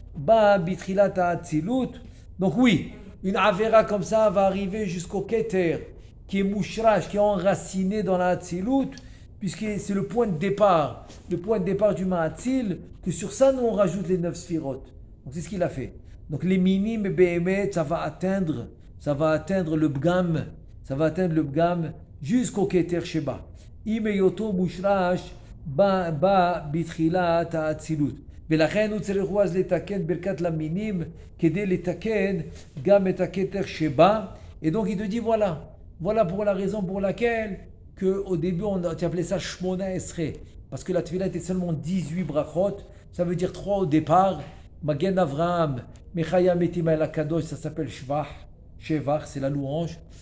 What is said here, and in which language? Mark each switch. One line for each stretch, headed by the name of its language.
French: Donc oui, une Avera comme ça va arriver jusqu'au Keter, qui est mouchrash, qui est enraciné dans la Hatzilut, puisque c'est le point de départ du Ma'atzil, que sur ça nous on rajoute les 9 Sphirot. Donc c'est ce qu'il a fait. Donc les minim et Behemet, ça va atteindre le Bgam, jusqu'au Keter Sheba.
Hebrew: Imeyoto mouchrash ba bitchilat ha'atzilut. ולכן הוא צריך אז לתקן ברכת למינים כדי לתקן גם את הכתר שבא.
French: Et donc il te dit voilà pour la raison pour laquelle qu'au début tu appelait ça Shmona Esrei, parce que la Tefila était seulement 18 brachot, ça veut dire 3 au départ. Magen Avraham, Mechaya Metima El Akadosh, ça s'appelle Shevach, c'est la louange.